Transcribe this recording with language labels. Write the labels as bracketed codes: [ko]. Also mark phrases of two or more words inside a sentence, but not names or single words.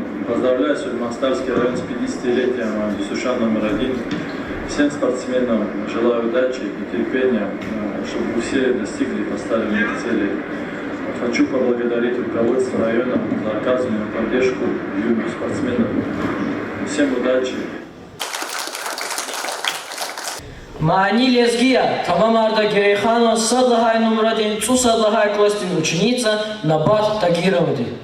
[ru] Поздравляю Сульманстарский район с 50-летием Дюсуша №1. Всем спортсменам желаю удачи и терпения, чтобы все достигли поставленных целей. Хочу поблагодарить руководство района за оказанную поддержку юных спортсменов. Всем удачи! Маани Лезгия, Тамамарда Герейханова, Садлахай №1, Цу Садлахай Костин, ученица Набат Тагировды.